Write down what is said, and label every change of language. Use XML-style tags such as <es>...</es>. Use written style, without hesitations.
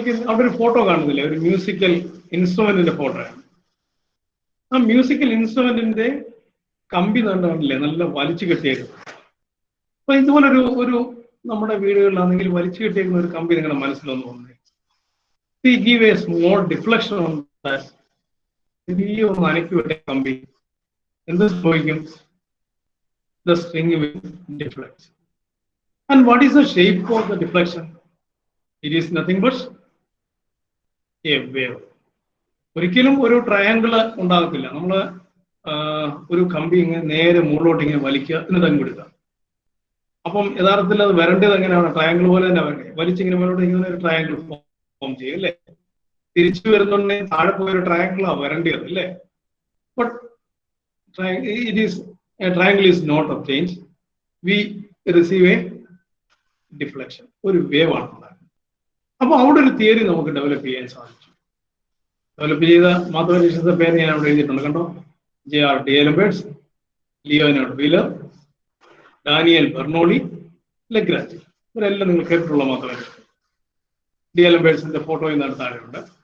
<ml>അവിടെ ഒരു ഫോട്ടോ കാണുന്നില്ലേ, ഒരു മ്യൂസിക്കൽ ഇൻസ്ട്രുമെന്റിന്റെ ഫോട്ടോ ആണ്. ആ മ്യൂസിക്കൽ ഇൻസ്ട്രുമെന്റിന്റെ കമ്പി കണ്ടില്ലേ, നല്ല വലിച്ചു കെട്ടിയേക്കും. അപ്പൊ ഇതുപോലൊരു ഒരു നമ്മുടെ വീടുകളിലാണെങ്കിൽ വലിച്ചു കെട്ടിയേക്കുന്ന ഒരു കമ്പി നിങ്ങളുടെ മനസ്സിലൊന്ന് വന്നേ.</ml> <en>give a small deflection on that.</en> <ml>ചെറിയ ഒന്ന് അനക്കി വിട്ട കമ്പി എന്ത് സംഭവിക്കും?</ml> <en>The string will deflect. And what is the shape of the deflection? It is nothing but a wave.</en> <ml>ഒരിക്കലും ഒരു ട്രയാങ്കിൾ ഉണ്ടാകത്തില്ല. നമ്മള് ഒരു കമ്പി ഇങ്ങനെ നേരെ മുകളിലോട്ട് ഇങ്ങനെ വലിക്കുക, എന്നിട്ട് അങ്ങ് വിടുക. അപ്പം യഥാർത്ഥത്തിൽ അത് വരേണ്ടത് എങ്ങനെയാണ്? ട്രയാങ്കിൾ പോലെ തന്നെ വരണ്ടേ? വലിച്ചിങ്ങനെ മുകളിലോട്ട് ഇങ്ങനെ ഒരു ട്രയാങ്കിൾ ഫോം ചെയ്യും അല്ലേ? തിരിച്ചു വരുന്നുണ്ടെങ്കിൽ താഴെ പോയൊരു ട്രയാങ്കിളാ വരേണ്ടത് അല്ലേ?</ml> <en>But it is a triangle is not obtained. We receive a deflection.</en> <ml>ഒരു വേവ് ആണ് ഉണ്ടാകുന്നത്. അപ്പൊ അവിടെ ഒരു തിയറി നമുക്ക് ഡെവലപ്പ് ചെയ്യാൻ സാധിച്ചു. ഡെവലപ്പ് ചെയ്ത മാത്തമാറ്റീഷ്യൻസിന്റെ പേര് ഞാൻ അവിടെ എഴുതിയിട്ടുണ്ട്, കണ്ടോ? J.R. D'Alembert, Leonard wheeler, Daniel Bernoulli, Lagrange. ഇവരെല്ലാം നിങ്ങൾ കേട്ടിട്ടുള്ള മാത്രമേ. ഡി.എൽ.എംബേഴ്സിന്റെ ഫോട്ടോ ഇന്നടുത്ത് താഴെയുണ്ട്.</ml>